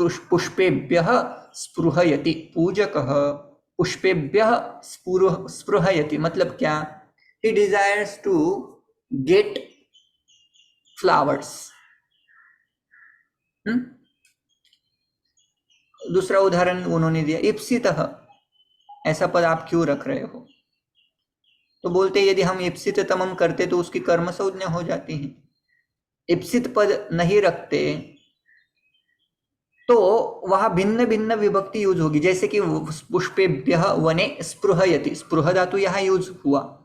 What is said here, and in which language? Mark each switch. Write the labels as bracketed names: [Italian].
[Sanskrit] पुष्पेभ्यः स्पृहयति, पूजकः पुष्पेभ्यः स्पृहयति [Hindi] मतलब क्या? [English] He desires to get flowers. [Hindi] दूसरा उदाहरण उन्होंने दिया, इप्सितः, ऐसा पद आप क्यों रख रहे हो? तो बोलते यदि हम इप्सिततमं करते तो उसकी कर्म संज्ञा हो जाती है। इप्सित पद नहीं रखते तो वहां भिन्न भिन्न विभक्ति यूज होगी, जैसे कि [Sanskrit] पुष्पेभ्यः वने स्पृहयति, [Hindi] स्पृह धातु यहाँ यूज हुआ।